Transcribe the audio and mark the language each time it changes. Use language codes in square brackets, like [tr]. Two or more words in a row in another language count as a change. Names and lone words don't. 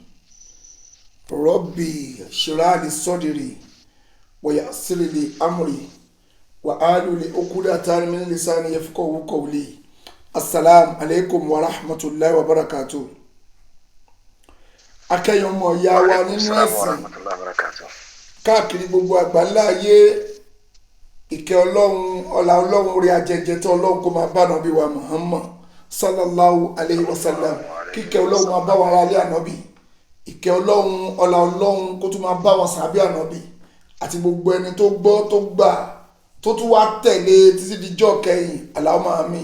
[ar] ربي اشرح لي صدري ويسر لي أمري واحلل عقدة من لساني يفقهوا قولي السلام عليكم ورحمة الله وبركاته [yo] akẹ́yọmọ ìyá wa nínú ẹ̀sìn káàkiri gbogbo àgbáńlá ayé ìkẹ́ ọlọ́run ọlá ọlọ́run orí ajẹjẹ tí ọlọ́run kó máa bá nàbí wa Muhammad [ar] صلى الله عليه وسلم [yo] kíkẹ́ ọlọ́run máa bá wa ara alẹ́ ànábì ìkẹ́ ọlọ́run ọlá ọlọ́run kó tún máa bá wọn sàbí ànábì àti gbogbo ẹni tó gbọ́ tó gbà tó tún wá tẹ̀lé títí dijọ́ kẹyìn Allahumma àmín.